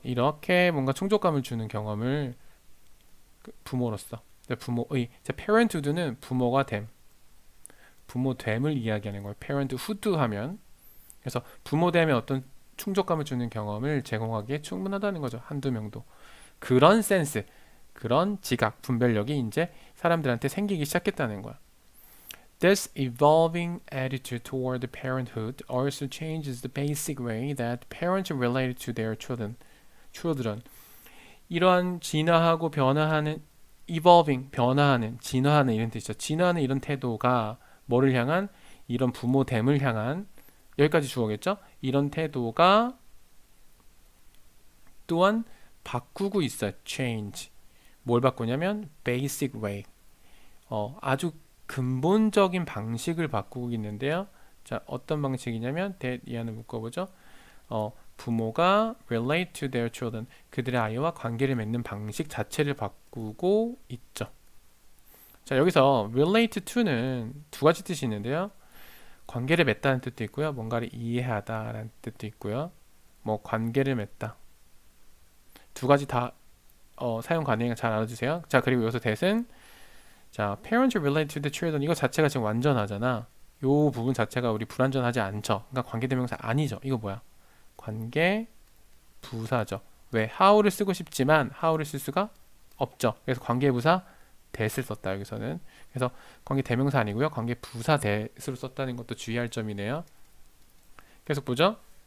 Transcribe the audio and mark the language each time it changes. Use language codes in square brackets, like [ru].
[ko] 이렇게 뭔가 충족감을 주는 경험을 부모로서 부모의 parenthood는 부모가 됨, 부모됨을 이야기하는 거예요. parenthood 하면 그래서 부모됨에 어떤 충족감을 주는 경험을 제공하기에 충분하다는 거죠. 한두 명도. 그런 센스, 그런 지각, 분별력이 이제 사람들한테 생기기 시작했다는 거야. [en] This evolving attitude toward parenthood also changes the basic way that parents relate to their children. [ko] 이러한 진화하고 변화하는 evolving, 변화하는, 진화하는 이런 뜻이죠. 진화하는 이런 태도가 뭐를 향한? 이런 부모됨을 향한 여기까지 주어겠죠? 이런 태도가 또한 바꾸고 있어요. change. 뭘 바꾸냐면 [en] basic way. [ko] 아주 근본적인 방식을 바꾸고 있는데요. 자, 어떤 방식이냐면 that 이 안에 묶어보죠. 부모가 [en] relate to their children. [ko] 그들의 아이와 관계를 맺는 방식 자체를 바꾸고 있죠. 자, 여기서 [en] relate to [ko] 는 두 가지 뜻이 있는데요. 관계를 맺다는 뜻도 있고요. 뭔가를 이해하다라는 뜻도 있고요. 뭐 관계를 맺다. 두 가지 다 사용 가능해요. 잘 알아주세요. 자, 그리고 여기서 that은 자, [en] parents relate to the children. [ko] 이거 자체가 지금 완전하잖아. 요 부분 자체가 우리 불완전하지 않죠. 그러니까 관계대명사 아니죠. 이거 뭐야? 관계 부사죠. 왜? how를 쓰고 싶지만 how를 쓸 수가 없죠. 그래서 관계부사 that을 썼다 여기서는. 그래서 관계대명사 아니고요. 관계부사 that으로 썼다는 것도 주의할 점이네요. 계속 보죠.